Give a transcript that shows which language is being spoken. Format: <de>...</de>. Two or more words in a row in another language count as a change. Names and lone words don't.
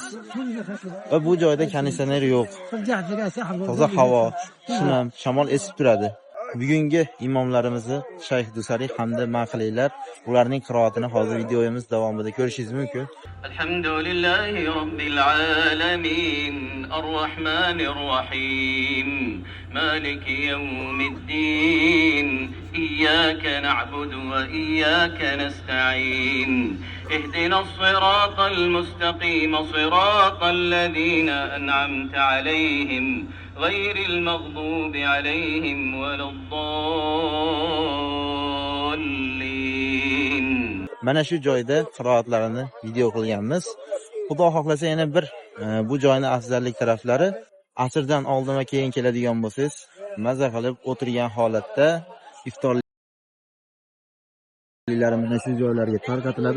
<uz>Va bu joyda konditsioner yo'q. Toza havo, shinam, shamol esib turadi. Bugungi imomlarimizni Shayx Dusariy hamda maqlaylar, ularning qiroatini hozir videomiz davomida ko'rishingiz mumkin.</uz> <ar>الحمد لله رب العالمين الرحمن الرحيم, مالك يوم الدين إياك نعبد وإياك نستعين. اهدنا الصراط المستقيم صراط الذين أنعمت عليهم غير المغضوب عليهم ولا الضالين.</ar> <uz>Mana shu joyda qiroatlarini video qilganmiz. Xudo xohlasa yana bir bu joyning afzallik taraflari, asrdan oldin va keyin keladigan bo'lsangiz, maza qilib o'tirgan holatda iftorlar mana shu joylarga tarqatiladi.</uz>